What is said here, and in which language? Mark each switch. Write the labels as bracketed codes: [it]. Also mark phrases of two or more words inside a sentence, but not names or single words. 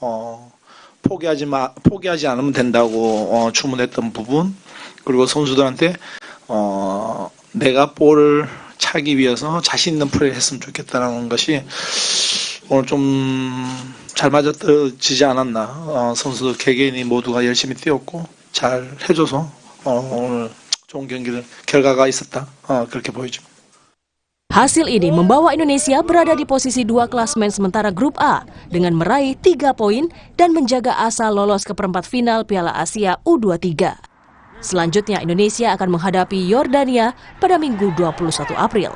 [ko] 포기하지 않으면 된다고 주문했던 부분, 그리고 선수들한테 내가 볼을 차기 위해서 자신 있는 플레이를 했으면 좋겠다는 것이 오늘 좀 잘 맞아떨어지지 않았나. 선수들 개개인이 모두가 열심히 뛰었고 잘 해줘서 오늘 좋은 결과가 있었다. 그렇게 보여집니다. [id] Hasil ini membawa Indonesia berada di posisi 2 klasmen sementara grup A dengan meraih 3 poin dan menjaga asa lolos ke perempat final Piala Asia U23. Selanjutnya Indonesia akan menghadapi Yordania pada Minggu 21 April.